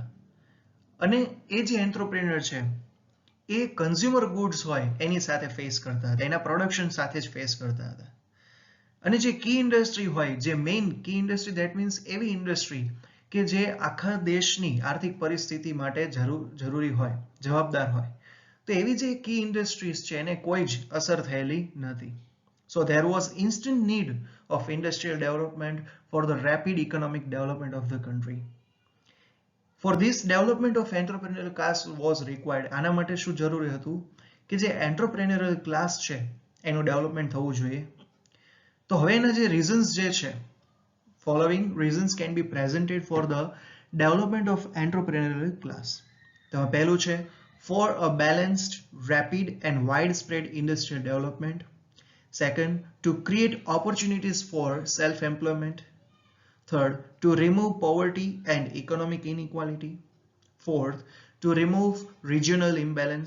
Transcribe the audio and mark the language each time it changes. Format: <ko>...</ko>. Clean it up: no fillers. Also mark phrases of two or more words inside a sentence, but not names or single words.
<gu>અને એ જે એન્ટરપ્રેન્યોર છે એ</gu> <en>consumer goods</en> <gu>હોય એની સાથે ફેસ કરતા હતા, એના પ્રોડક્શન સાથે જ ફેસ કરતા હતા. અને જે</gu> <en>key industry</en> <gu>હોય, જે</gu> <en>main key industry, that means</en> <gu>એવી ઇન્ડસ્ટ્રી કે જે આખા દેશની આર્થિક પરિસ્થિતિ માટે જરૂરી હોય, જવાબદાર હોય, તો એવી જે</gu> <en>key industries</en> <gu>છે એને કોઈ જ અસર થયેલી નથી.</gu> <en>So there was instant need of industrial development for the rapid economic development of the country. For this development of entrepreneurial class was required.</en> <gu>આના માટે શું જરૂરી હતું કે જે</gu> <en>entrepreneurial class</en> <gu>છે એનું ડેવલપમેન્ટ થવું જોઈએ. તો હવે એના જે રીઝન્સ જે છે,</gu> <en>following reasons can be presented for the development of entrepreneurial class.</en> <gu>તો પહેલું છે</gu> <en>for a balanced, rapid and widespread industrial development. Second, to create opportunities for self-employment. Third, to remove poverty and economic inequality. Fourth, to remove regional imbalance.</en>